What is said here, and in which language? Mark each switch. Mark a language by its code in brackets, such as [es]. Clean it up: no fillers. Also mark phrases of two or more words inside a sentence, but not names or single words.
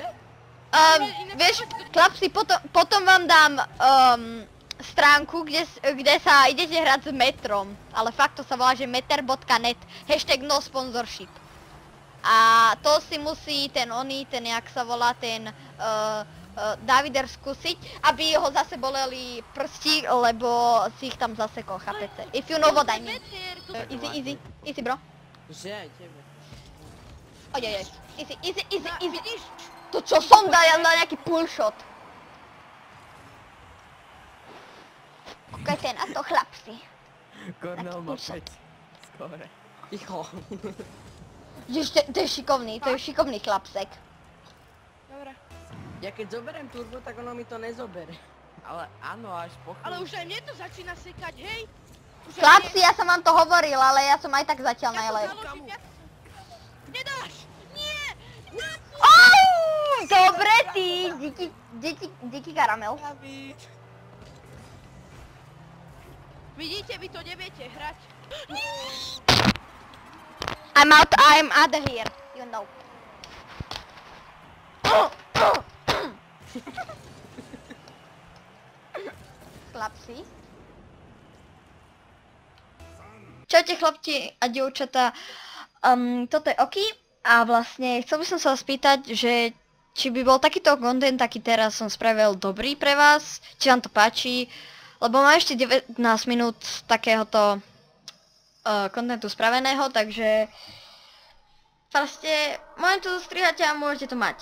[sk] Vieš, chlapci, potom vám dám stránku, kde sa idete hrať s metrom. Ale fakt to sa volá, že meter.net, [en] hashtag no sponsorship. [sk] A to si musí ten jak sa volá, ten Davider skúsiť, aby ho zase boleli prsti, lebo si ich tam zasekol, chápete? [en] If you know what I mean. Easy bro. [sk] Že aj tebe. Ojojoj, easy. To čo som dal, ja dal nejaký [en] pull shot. [sk] Kúkajte na to, chlapci. Kornel má 5. Skore. Ticho. To je šikovný chlapsek. Dobre. Ja keď zoberiem turbo, tak ono mi to nezobere. Ale áno, až po chvíli. Ale už aj mne to začína sekať, hej? Chlapci, ja som vám to hovoril, ale ja som aj tak zatiaľ najlepší. Nedáš! Nie! Dobre ty, díky karamel. David. Vidíte, vy to neviete hrať. [en] I'm out of here, you know. [sk] Chlapci. Čaute chlapci a dievčatá, toto je Oki a vlastne chcel by som sa vás spýtať, že či by bol takýto content, taký teraz som spravil dobrý pre vás, či vám to páči, lebo mám ešte 19 minút takéhoto contentu spraveného, takže proste môžem to zostrihať a môžete to mať.